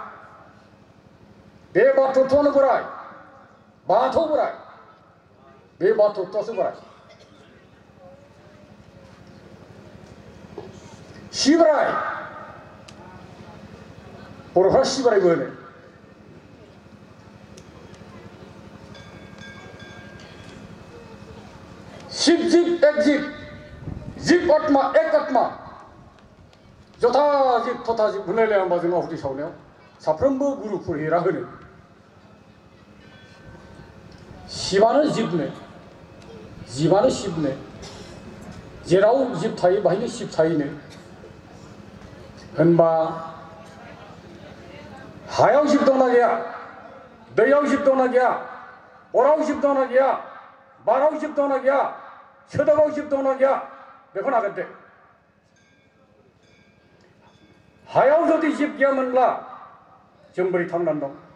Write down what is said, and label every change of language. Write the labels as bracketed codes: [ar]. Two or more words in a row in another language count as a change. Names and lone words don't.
[brx] बे बाथौआनो बोराइ बाथौ बोराइ बे बाथौआसो बोराइ सिबराय बर'फ्रा सिबरायबो होनो [sa] शिव जीव एक जीव जीव आत्मा एक आत्मा जथा जीव तथा जीव [brx] होनलायलाया होमबा जों आहुति सावनायाव साफ्रोमबो गुरु पुरहितआ होनो शिबानो जीवानो शिबनो जेराव जीव थायो बाहायनो शिब थायोनो होनबा हायाव जिब दंना गैया दैयाव जिब दंना गैया अराव जिब दंना गैया बाराव जिब दंना गैया सोदोबाव जिब दंना गैया बेखौ नागिरदो हायाव जुदि जिब गैयामोनब्ला जों बोरै थांनानै दं